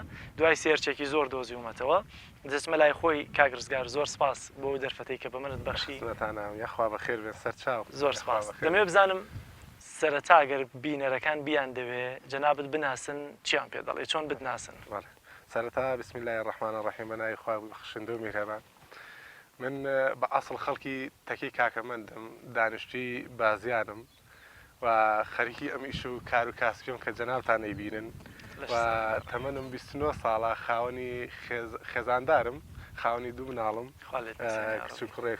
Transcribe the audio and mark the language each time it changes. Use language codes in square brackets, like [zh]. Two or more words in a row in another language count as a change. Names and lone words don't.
[ckb] دوای سێرچێکی زۆر دۆزیومەتەوە دەچمە لای خۆی کاگرزگار. زۆر سپاس بۆ دەرفەتەی کە بە منت بەخشی. خزمەتانە [ar] یا اخوة بخير من [ckb] سر شاو. زۆر سپاس. دەمەوێت بزانم سەرەتا ئەگەر بینەرەکان بیان دەوێ جەنابەت بناسن چیان پێ دەڵێ، چۆن بتناسن؟ سەرەتا [ar] بسم الله الرحمن الرحیم [ckb] بەناوی خوا بەخشندە و میهرەبان. من بە ئەسڵ خەڵکی تەکی کاکەمەندم، دانیشتووی بازیانم و خەریکی ئەم ئیش و کار و کاسبیم کە جەنابتان ئەیبینن و تەمەنم 29 ساڵە، خاوەنی خێزاندارم، خاوەنی دوو مناڵم، کچ و کوڕێک.